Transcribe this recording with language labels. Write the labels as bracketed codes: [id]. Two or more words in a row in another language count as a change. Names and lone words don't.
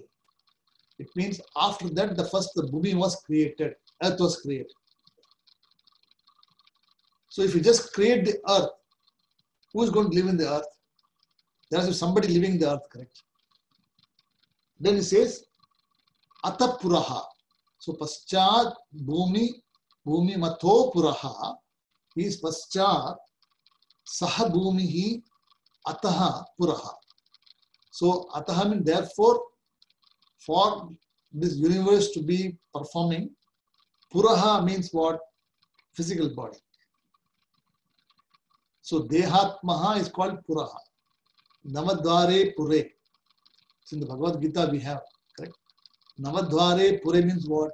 [en] It means after that, the Bhumi was created, earth was created. So, if you just create the earth, who is going to live in the earth? There is somebody living in the earth, correct? Then it says Atapuraha. [sa] So, पश्चात् भूमि मतो पुरः is पश्चात् सः भूमिः अतः पुरः. [en] So, Ataha means therefore, for this universe to be performing, Puraha means what? Physical body. So, Dehatmaha is called Puraha. [sa] नवद्वारे पुरे. [en] So, in the Bhagavad Gita we have, correct? [sa] नवद्वारे पुरे [en] means what?